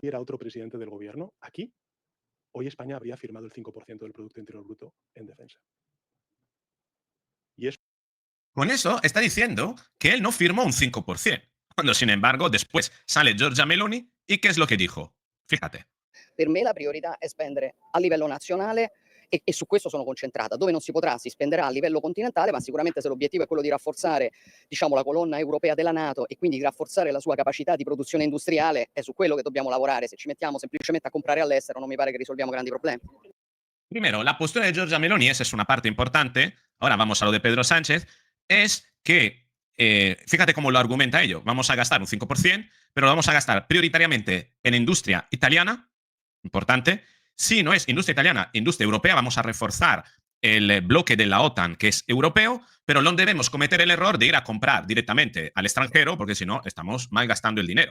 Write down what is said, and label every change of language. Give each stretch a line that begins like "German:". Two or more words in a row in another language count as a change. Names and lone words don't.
Spanish: Si hubiera otro presidente del gobierno aquí, hoy España habría firmado el 5% del Producto Interior Bruto en defensa. Y eso... Con eso está diciendo que él no firmó un 5%. Cuando, sin embargo, después sale Giorgia Meloni y ¿qué es lo que dijo? Fíjate.
Italian: Per me la priorità è spendere a livello nazionale e su questo sono concentrata. Dove non si potrà si spenderà a livello continentale, ma sicuramente se l'obiettivo è quello di rafforzare, diciamo, la colonna europea della NATO e quindi di rafforzare la sua capacità di produzione industriale, è su quello che dobbiamo lavorare. Se ci mettiamo semplicemente a comprare all'estero non mi pare che risolviamo grandi problemi.
Spanish: Primero, la postura de Giorgia Meloni, esa es una parte importante. Ahora vamos a lo de Pedro Sánchez. Es que, fíjate cómo lo argumenta ello. Vamos a gastar un 5%, pero lo vamos a gastar prioritariamente en industria italiana, importante. Si no es industria italiana, industria europea, vamos a reforzar el bloque de la OTAN, que es europeo, pero no debemos cometer el error de ir a comprar directamente al extranjero, porque si no, estamos malgastando el dinero.